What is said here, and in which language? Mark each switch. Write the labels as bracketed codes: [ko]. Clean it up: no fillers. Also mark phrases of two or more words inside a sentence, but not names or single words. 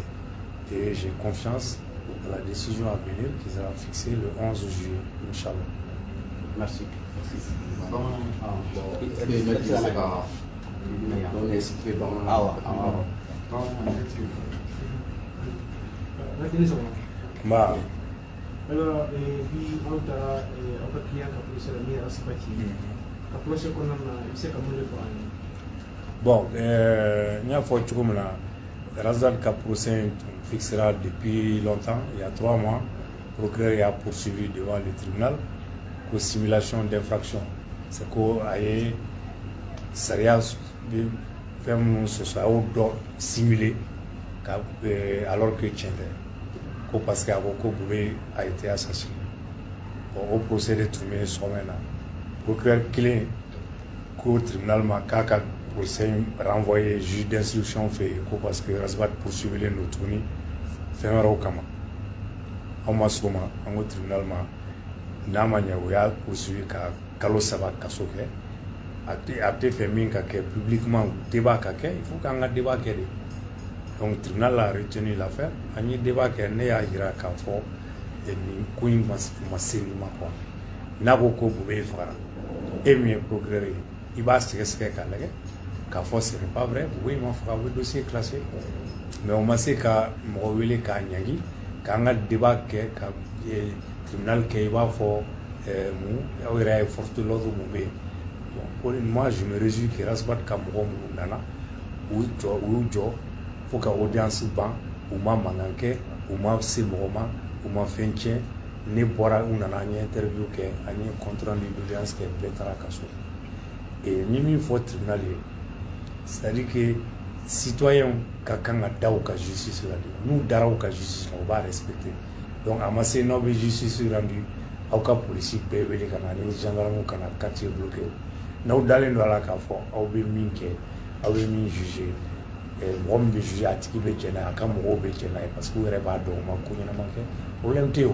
[fr] Et j'ai confiance dans la décision à venir qui sera fixée le 11 juillet, Inch'Allah. Merci. Bah, [bm] alors bi aw taara aw ka client ka police la min asibati ka procès kɔnɔna na i bɛ se ka mun de fɔ an ye. [fr] Bon, [bm] n y'a fɔ cogo min na, [fr] Razak ka procès fixera depuis longtemps, il y a 3 mois. Le procureur a poursuivi devant le tribunal pour simulation d'infraction. C'est qu'on a eu [bm] sariya fɛn minnu sɔsɔ a y'o dɔ simulé [fr] alors que [bm] tiɲɛ tɛ. [fr] Ko parce que [bm] a ko ko [fr] Bube a été assassiné. [bm] Bon, [fr] au procès [bm] de tun bɛ sɔgɔma in na. Procureur kelen ko tribunal ma k'a ka procès renvoyé [fr] juge d'instruction [bm] fɛ yen ko parce que Rasbat poursuivilen don tuguni fɛn wɛrɛw kama. Anw ma s'o ma, an ko tribunal ma n'a ma ɲɛ o y'a poursuivi ka kalo 3 kaso kɛ. A tɛ fɛ min ka kɛ [fr] publiquement débat [bm] ka kɛ, [fr] il faut [bm] qu'an ka débat kɛ de. [fr] Donc le tribunal a retenu l'affaire. [bm] An ye débat kɛ, ne y'a jira k'a fɔ nin ko in ma se nin ma quoi. N'a ko ko Bube fagara, e min ye procureur ye, i b'a sɛgɛsɛgɛ k'a lajɛ k'a fɔ [fr] ce n'est pas vrai, [bm] Bube ma faga, o bɛ [fr] dossier classé. [bm] Mais o ma se ka mɔgɔ wele k'a ɲagi k'an ka débat kɛ ka tribunal kɛ i b'a fɔ mun aw yɛrɛ ye [fr] force de l'ordre [bm] mun bɛ yen. [fr] Bon, moi je me réjouis que [bm] Rasbat ka mɔgɔ minnu nana u y'u jɔ fo ka audience ban, u ma mankan kɛ, u ma se mɔgɔ ma, u ma fɛn tiɲɛ. Ne bɔra u nana an ye interview kɛ, an ye [fr] compte rendu d'audience [bm] kɛ, bɛɛ taara ka so. Et n ye min fɔ tribunal ye, [fr] c'est-à-dire que citoyens [bm] ka kan ka da u ka justice la de. N'u dara u ka justice la, u b'a respecter. Donc a ma se n'aw bɛ [fr] justice rendu, [bm] aw ka polisi bɛɛ wele ka na ni gendarme ka na [fr] quartier bloqué. [bm] N'aw dalen don a la k'a fɔ aw bɛ min kɛ, aw bɛ min juger, mɔgɔ min bɛ juger a tigi bɛ jɛn n'a ye, a ka mɔgɔw bɛ jɛn n'a ye [fr] parce que [bm] u yɛrɛ b'a dɔn u ma ko ɲɛnama kɛ, problème tɛ yen o.